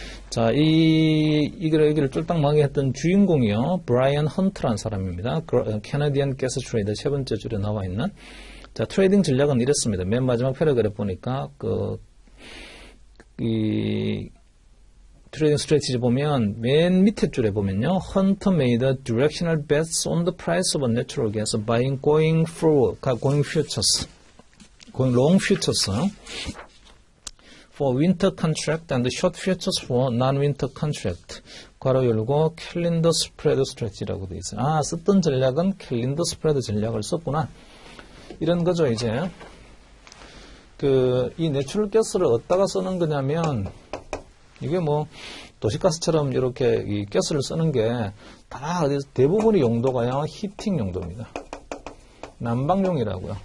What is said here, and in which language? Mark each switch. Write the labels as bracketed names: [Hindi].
[Korean] 자, 여기를 쫄딱망하게 했던 주인공이요. 브라이언 헌트라는 사람입니다. 캐나디안 가스 트레이더 세 번째 줄에 나와 있는. 자, 트레이딩 전략은 이랬습니다. 맨 마지막 패러그래프 보니까, 트레이딩 스트래티지 보면, 맨 밑에 줄에 보면요. [English] Hunter made a directional bets on the price of a natural gas by going futures. going long futures. for winter contract and short futures for non-winter contract. [Korean] 괄호 열고 캘린더 스프레드 스트래티지라고 되어 있어요. 아, 썼던 전략은 캘린더 스프레드 전략을 썼구나. 이런 거죠, 이제. 이 내추럴 가스를 어디다가 쓰는 거냐면, 이게 뭐, 도시가스처럼 이렇게 이 가스를 쓰는 게 다 대부분의 용도가요, 히팅 용도입니다. 난방용이라고요.